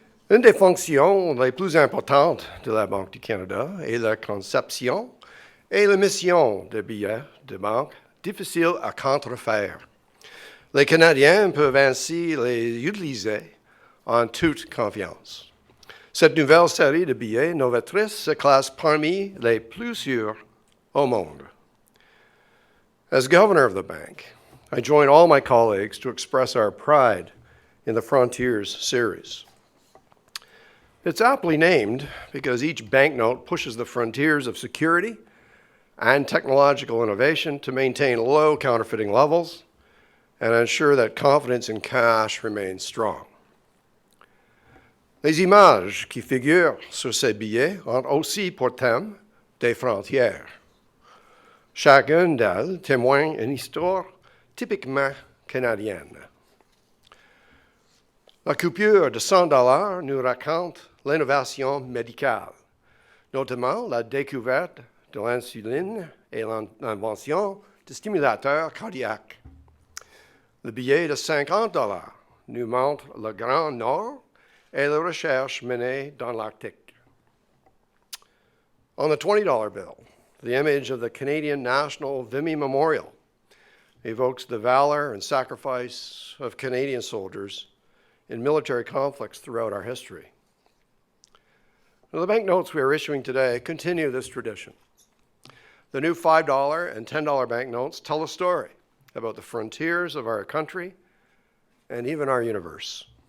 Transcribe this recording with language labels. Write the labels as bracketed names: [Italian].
[French] Une des fonctions les plus importantes de la Banque du Canada est la conception et l'émission de billets de banque difficiles à contrefaire. Les Canadiens peuvent ainsi les utiliser en toute confiance. Cette nouvelle série de billets novatrices se classe parmi les plus sûrs au monde. [English] As governor of the bank, I join all my colleagues to express our pride in the Frontiers series. It's aptly named because each banknote pushes the frontiers of security and technological innovation to maintain low counterfeiting levels and ensure that confidence in cash remains strong. [French] Les images qui figurent sur ces billets ont aussi pour thème des frontières. Chacune d'elles témoigne une histoire typiquement canadienne. La coupure de 100 $ nous raconte l'innovation médicale, notamment la découverte de l'insuline et l'invention de stimulateurs cardiaques. Le billet de 50 $ nous montre le Grand Nord et les recherches menées dans l'Arctique. [English] On the $20 bill, the image of the Canadian National Vimy Memorial evokes the valor and sacrifice of Canadian soldiers in military conflicts throughout our history. Now, the banknotes we are issuing today continue this tradition. The new $5 and $10 banknotes tell a story about the frontiers of our country and even our universe.